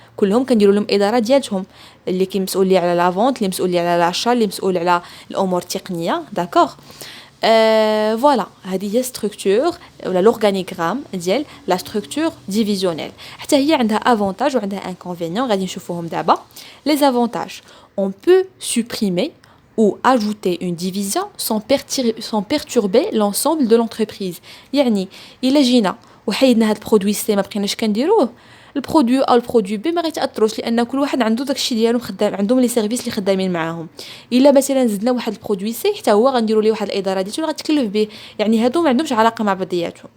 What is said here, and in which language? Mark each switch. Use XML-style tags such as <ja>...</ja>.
<ar>كلهم كنديروا لهم اداره ديالهم، اللي كيمسؤول لي على لا فونت، اللي مسؤول لي على لاشا، اللي مسؤول على الامور التقنيه. داكوغ. فوالا، هذه هي ستركتور ولا لورغانيغرام ديال لا ستركتور ديفيزيونيل. حتى هي عندها افونتاج وعندها انكونفينيون، غادي نشوفوهم دابا.</ar> <fr>لي افونتاج: on peut supprimer ou ajouter une division sans perturber l'ensemble de l'entreprise.</fr> <ar>يعني الا جينا وحيدنا هاد البرودوي سي ما بقيناش كنديروه، البرودوي او البرودوي بي ما غيتاثروش، لان كل واحد عنده داكشي ديالو خدام، عندهم لي سيرفيس اللي خدامين معاهم. الا مثلا زدنا واحد البرودوي سي حتى هو غنديروا ليه واحد الاداره ديالو غتكلف به، يعني هادو ما عندهمش علاقه مع بعضياتهم.</ar>